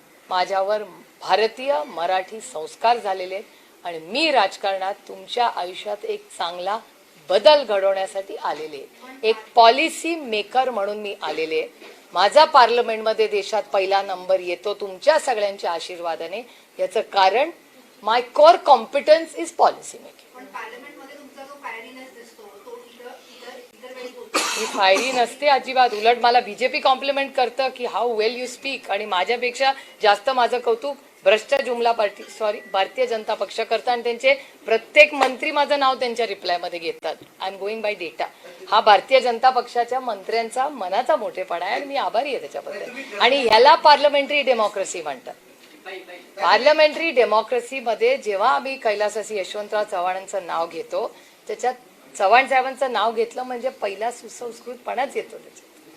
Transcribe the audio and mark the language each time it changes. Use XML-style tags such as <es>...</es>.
<mr>माझ्यावर भारतीय मराठी संस्कार झालेले आहेत आणि मी राजकारणात तुमच्या आयुष्यात एक चांगला बदल घडवण्यासाठी आलेले, एक पॉलिसी मेकर म्हणून मी आलेले. माझा पार्लमेंटमध्ये देशात पहिला नंबर येतो तुमच्या सगळ्यांच्या आशीर्वादाने. याचं कारण</mr> <en>My core competence is policy making.</en> <mr>पण पार्लमेंटमध्ये तुमचा जो फायरिनेस दिसतो तो इतर वेळी बोलतो. मी फायरी नसते अजिबात. उलट मला बीजेपी कॉम्प्लिमेंट करतं की</mr> <en>How well you speak.</en> <mr>आणि माझ्यापेक्षा जास्त माझं कौतुक भ्रष्ट जुमला भारतीय जनता पक्ष करतं आणि त्यांचे प्रत्येक मंत्री माझं नाव त्यांच्या रिप्लायमध्ये घेतात.</mr> <en>I am going by data.</en> <mr>हा भारतीय जनता पक्षाच्या मंत्र्यांचा मनाचा मोठेपणा आहे आणि मी आभारी आहे त्याच्याबद्दल. आणि ह्याला पार्लमेंटरी डेमोक्रेसी म्हणतात. पार्लमेंटरी डेमोक्रेसीमध्ये जेव्हा आम्ही कैलासवासी यशवंतराव चव्हाणांचं नाव घेतो, त्याच्यात चव्हाण साहेबांचं नाव घेतलं म्हणजे पहिला सुसंस्कृतपणाच येतो त्याच्यात.</mr>